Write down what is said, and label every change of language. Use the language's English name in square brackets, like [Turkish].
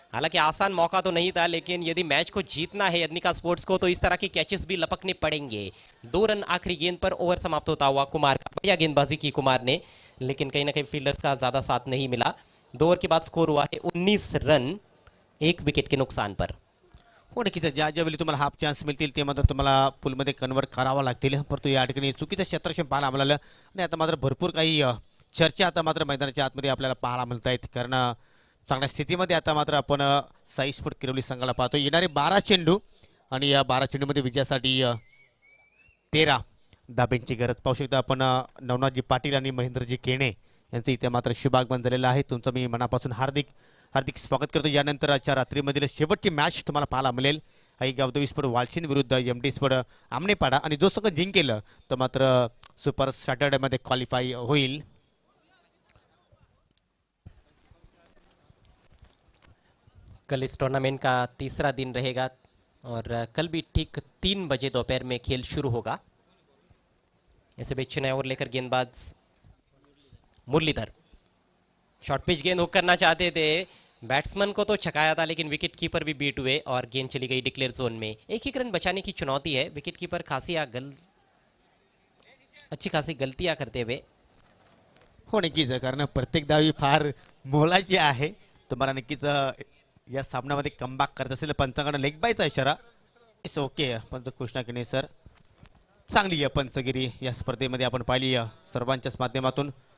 [Hindi] हालांकि आसान मौका तो नहीं था, लेकिन यदि मैच को जीतना है यदनिका स्पोर्ट्स को तो इस तरह के कैचेस भी लपकने पड़ेंगे। 2 रन आखिरी गेंद पर, ओवर समाप्त होता हुआ कुमार का। बढ़िया गेंदबाजी की कुमार ने, लेकिन कहीं ना कहीं फील्डर्स का ज्यादा साथ नहीं मिला। 2 ओवर के बाद स्कोर हुआ है 19 रन 1 विकेट के नुकसान पर। [Marathi] हो नक्कीच, ज्या ज्यावेळी तुम्हाला हाफ चान्स मिळतील ते मात्र तुम्हाला पुलमध्ये कन्वर्ट करावा लागतील, परंतु या ठिकाणी चुकीचं क्षेत्ररक्षण पाहायला मिळालं आणि आता मात्र भरपूर काही चर्चा आता मात्र मैदानाच्या आतमध्ये आपल्याला पाहायला मिळत आहेत. कारण चांगल्या स्थितीमध्ये आता मात्र आपण साई स्पोर्ट किरवली संघाला पाहतो. येणारे 12 चेंडू आणि या 12 चेंडूमध्ये विजयासाठी 13 धाब्यांची गरज पाहू शकता आपण. नवनाथजी पाटील आणि महेंद्रजी केणे यांचं इथे मात्र शुभागमन झालेलं आहे. तुमचं मी मनापासून हार्दिक स्वागत करतो. यानंतर आजच्या रात्रीमधील शेवटची मॅच तुम्हाला पाहायला मिळेल. आई गावदेवी स्पोर्ट वालशीन विरुद्ध MD स्पोर्ट आमनेपाडा, आणि जो संघ जिंकेल तर मात्र सुपर सॅटर्डेमध्ये क्वालिफाय होईल. [Hindi] कल इस टूर्नामेंट का तीसरा दिन रहेगा और कल भी ठीक 3 बजे दोपहर में खेल शुरू होगा। ऐसे भी चुनाव ओवर लेकर गेंदबाज मुरलीधर शॉर्ट पिच गेंद हुक करना चाहते थे, बैट्समैन को तो छकाया था लेकिन विकेट कीपर भी बीट हुए और गेंद चली गई डिक्लेयर जोन में। एक ही रन बचाने की चुनौती है, विकेट कीपर अच्छी खासी गलतियां करते हुए। [Marathi] हो नक्कीच, कारण प्रत्येक धावी फार मोलाची आहे. तुम्हाला नक्कीच या सामन्यामध्ये कमबॅक करत असेल. पंचांकडे लेग बायचा इशारा. [English] It's okay. [Marathi] पंच कृष्णा किणे सर, चांगली पंचगिरी या स्पर्धेमध्ये आपण पाहिली सर्वांच्याच माध्यमातून.